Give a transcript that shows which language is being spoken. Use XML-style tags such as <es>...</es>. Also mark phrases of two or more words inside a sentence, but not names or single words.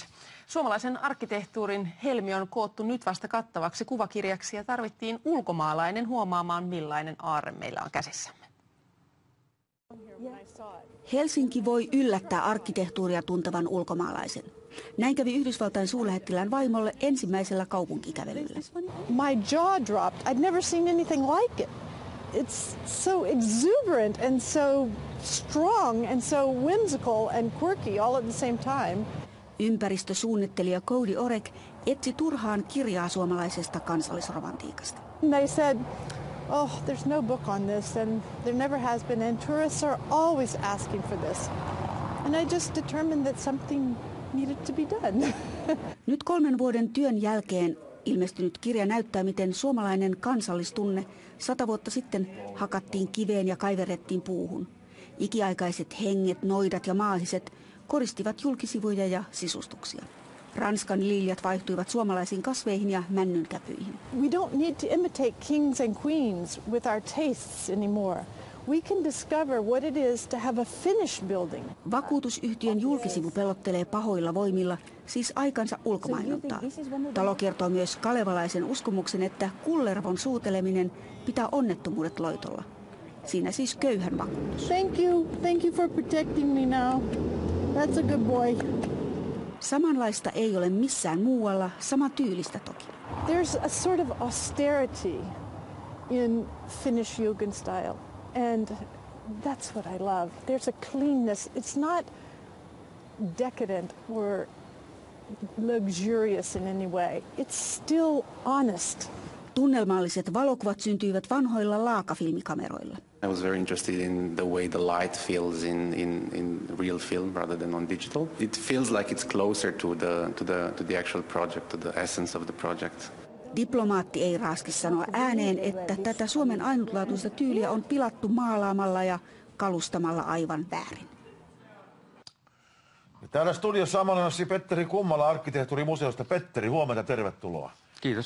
<fi>Suomalaisen arkkitehtuurin helmi on koottu nyt vasta kattavaksi kuvakirjaksi ja tarvittiin ulkomaalainen huomaamaan, millainen aarre meillä on käsissämme. Helsinki voi yllättää arkkitehtuuria tuntevan ulkomaalaisen. Näin kävi Yhdysvaltain suurlähettilään vaimolle ensimmäisellä kaupunkikävelyllä.</fi> <en>My jaw dropped. I'd never seen anything like it. It's so exuberant and so strong and so whimsical and quirky all at the same time.</en> <fi>Ympäristösuunnittelija Cody Orek etsi turhaan kirjaa suomalaisesta kansallisromantiikasta.</fi> <en>They said, oh, there's no book on this and there never has been, and tourists are always asking for this. And I just determined that something needed to be done.</en> <fi>Nyt 3 vuoden työn jälkeen ilmestynyt kirja näyttää, miten suomalainen kansallistunne 100 vuotta sitten hakattiin kiveen ja kaiverrettiin puuhun. Ikiaikaiset henget, noidat ja maahiset koristivat julkisivuja ja sisustuksia. Ranskan liljat vaihtuivat suomalaisiin kasveihin ja männynkäpyihin.</fi> <en>We don't need to imitate kings and queens with our tastes anymore. We can discover what it is to have a Finnish building.</en> <fi>Vakuutusyhtiön julkisivu pelottelee pahoilla voimilla, siis aikansa ulkomainontaa. Talo kertoo myös kalevalaisen uskomuksen, että kullervon suuteleminen pitää onnettomuudet loitolla. Siinä siis köyhän vakuutus.</fi> <en>Thank you for protecting me now. That's a good boy.</en> <fi>Samanlaista ei ole missään muualla, sama tyylistä toki.</fi> <en>There's a sort of austerity in Finnish Jugendstil, and that's what I love. There's a cleanness. It's not decadent or luxurious in any way. It's still honest.</en> <fi>Tunnelmalliset valokuvat syntyivät vanhoilla laakafilmikameroilla.</fi> <en>I was very interested in the way the light feels in real film rather than on digital. It feels like it's closer to the actual project, to the essence of the project.</en> <fi>Diplomaatti ei raaski sanoa ääneen, että tätä Suomen ainutlaatuista tyyliä on pilattu maalaamalla ja kalustamalla aivan väärin. Ja täällä studiossa Amalanassi Petteri Kummala Arkkitehtuurimuseosta. Petteri, huomenta, tervetuloa. Kiitos,</fi>